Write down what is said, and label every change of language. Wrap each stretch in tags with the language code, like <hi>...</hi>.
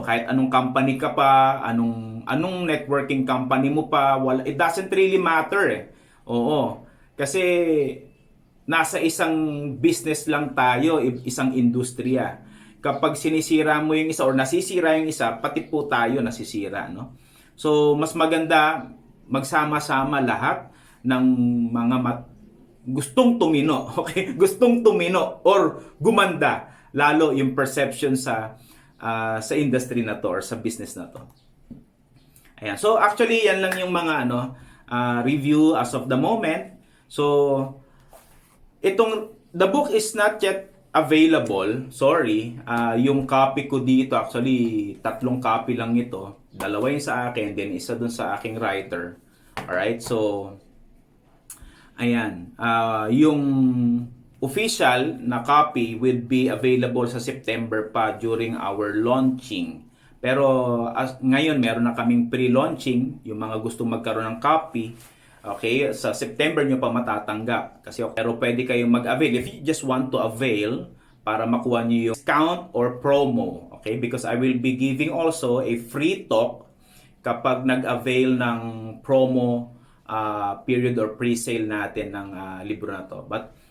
<tl>Kahit anong company ka pa, anong networking company mo pa,</tl> <en>it doesn't really matter</en> <tl>Oo. Kasi nasa isang business lang tayo, isang industriya. Kapag sinisira mo yung isa or nasisira yung isa, pati po tayo nasisira, no? So, mas maganda magsama-sama lahat ng mga gustong tumino, okay? Gustong tumino or gumanda lalo yung perception sa industry na to or sa business na to. Ayan. So actually yan lang yung mga review as of the moment.</tl> <en>So the book is not yet available.</en> <tl>Sorry. Yung copy ko dito, actually 3 copy lang ito. 2 yung sa akin, then isa dun sa aking writer. Alright? So ayan.</tl> <en>Yung official na copy will be available sa September pa during our launching.</en> <tl>Pero ngayon meron na kaming pre-launching, yung mga gustong magkaroon ng copy. Okay, sa September nyo pa matatanggap. Pero pwede kayong mag-avail</tl> <en>if you just want to avail</en> <tl>para makuha nyo yung discount or promo.</tl> <en>Okay, because I will be giving also a free talk</en> <tl>kapag nag-avail ng promo period or pre-sale natin ng libro na to.</tl> <en>But</en>